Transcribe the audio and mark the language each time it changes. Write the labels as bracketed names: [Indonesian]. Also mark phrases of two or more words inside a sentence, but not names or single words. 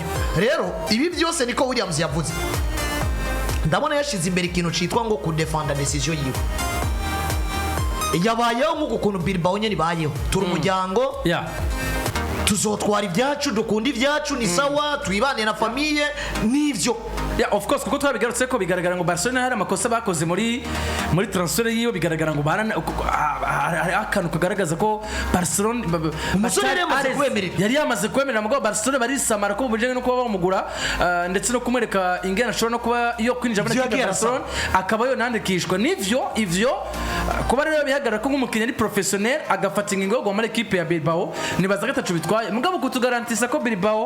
[Rundi] Rero ibi byose niko Williams yavuze. Ndabona yashize imbere ikintu citwa ngo ku [English] defend decision [Rundi] yiwe. Yabayeho nk'uko kuntu Bilbao nyene bayeho turi umuryango tuzotwara ibyacu dukunda ibyacu ni sawa twibane na famille nivyo. [English] Yeah, of course [Rundi] kuko twabigarutse ko bigaragara ngo Barcelona hari amakosa bakoze muri transfer yiyo bigaragara ngo akantu kagaragaza ko Barcelona yari yamaze kwemerera mugabo Barcelona barisamara ko bujenge no kuba bamugura ndetse no kumwereka ingena ashobora no kuba yo kwinjira muri equipe ya Barcelona akaba yo nandikishwa ivyo kuba rero bihagarara ko nk'umukinnyi ari professionnel agafata ingingo yo muri equipe ya Bilbao nibaza gatatu bitwaye mugabo kutugarantisa ko Bilbao